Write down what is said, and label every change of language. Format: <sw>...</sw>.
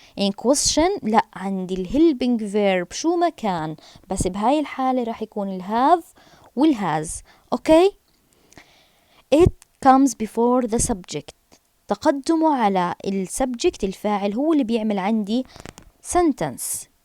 <ar>in question لا، عندي الهيلبينج verb شو ما كان، بس بهاي الحالة راح يكون الهاف والهاز.</ar> <en>okay. it comes before the subject.</en> <ar>تقدمه على السبجكت الفاعل هو اللي بيعمل عندي sentence.</ar>